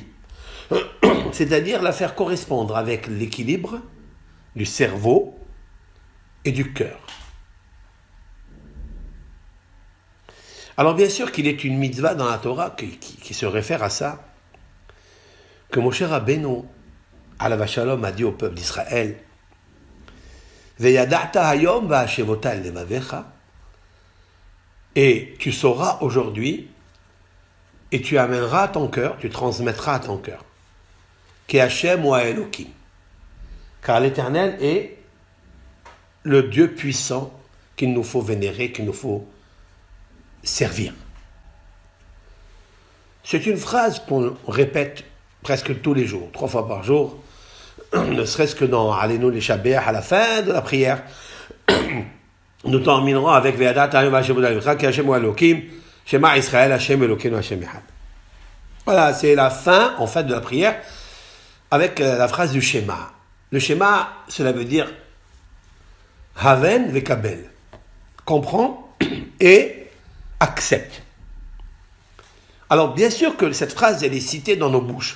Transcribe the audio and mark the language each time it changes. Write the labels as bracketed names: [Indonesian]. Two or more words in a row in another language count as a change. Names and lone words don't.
[French] C'est-à-dire la faire correspondre avec l'équilibre du cerveau et du cœur. Alors bien sûr qu'il est une mitzvah dans la Torah qui se réfère à ça, que Moshe Rabbeinu, [Hebrew] עליו השלום, [French] a dit au peuple d'Israël, [Hebrew] וידעת היום והשבת אל לבבך, [French] et tu sauras aujourd'hui, et tu amèneras à ton cœur, tu transmettras à ton cœur, [Hebrew] כי השם הוא אלוקים, [French] car l'Éternel est le Dieu puissant qu'il nous faut vénérer, qu'il nous faut servir. C'est une phrase qu'on répète presque tous les jours, 3 fois par jour, ne serait-ce que dans Alenu les Shabbat, à la fin de la prière, nous terminerons avec [Hebrew] וידעת היום והשבת כי השם הוא אלוקים, שמע ישראל השם אלוקינו השם אחד. [French] Voilà, c'est la fin, en fait, de la prière, avec la phrase du Shema. Le Shema, cela veut dire [Hebrew] הבן וקבל, [French] comprends et accepte. Alors, bien sûr que cette phrase, elle est citée dans nos bouches.